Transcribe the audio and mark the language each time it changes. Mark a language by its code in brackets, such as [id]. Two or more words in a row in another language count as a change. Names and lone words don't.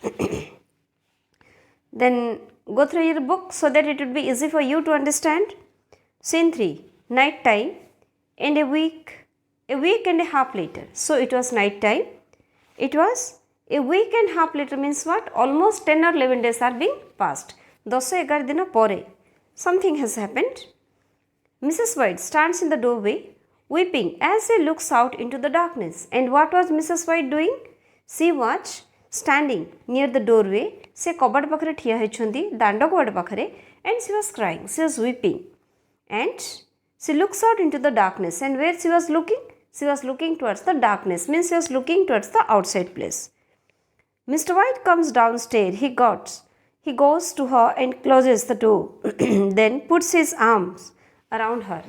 [en] Then go through your book so that it would be easy for you to understand. Scene 3, night time, and a week and a half later. So it was night time. It was a week and a half later means what? Almost 10 or 11 days are being passed. 10-11 [or] ଦିନ ପରେ [en] something has happened. Mrs. White stands in the doorway weeping as she looks out into the darkness. And what was Mrs. White doing? She was standing near the doorway. [or] ସେ କବାଟ ପାଖରେ ଠିଆ ହେଉଛନ୍ତି ଦାଣ୍ଡ କବାଟ ପାଖରେ, [en] and she was crying. She was weeping. And she looks out into the darkness, and where she was looking? She was looking towards the darkness, means she was looking towards the outside place. Mr. White comes downstairs. He goes to her and closes the door, then puts his arms around her.